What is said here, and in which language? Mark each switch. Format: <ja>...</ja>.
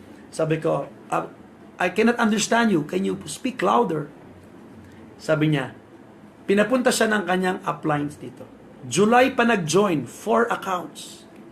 <tl>Sabi ko,</tl> <en>I cannot understand you. Can you speak louder?</en> <tl>Sabi niya, pinapunta siya ng kanyang uplines dito. July pa nag-join, 4 accounts.</tl>